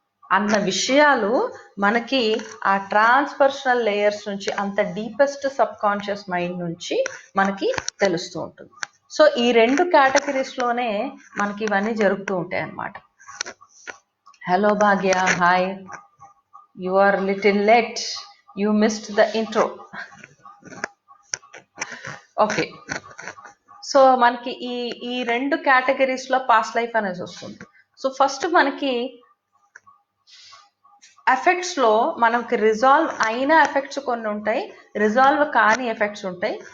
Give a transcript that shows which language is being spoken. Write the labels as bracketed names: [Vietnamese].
[Telugu] అన్న విషయాలు మనకి ఆ ట్రాన్స్పర్సనల్ లేయర్స్ నుంచి, అంత డీపెస్ట్ సబ్ కాన్షియస్ మైండ్ నుంచి మనకి తెలుస్తూ ఉంటుంది. సో ఈ 2 కేటగిరీస్లోనే మనకి ఇవన్నీ జరుగుతూ ఉంటాయి అన్నమాట. Hello Bhagya, hi. [English] You are little late, you missed the intro. [Telugu] Okay, so మనకి ఈ 2 కేటగిరీస్లో పాస్ట్ లైఫ్ అనేది వస్తుంది. సో ఫస్ట్ మనకి ఎఫెక్ట్స్లో మనకి రిజాల్వ్ అయిన ఎఫెక్ట్స్ కొన్ని ఉంటాయి, రిజాల్వ్ కాని ఎఫెక్ట్స్ ఉంటాయి.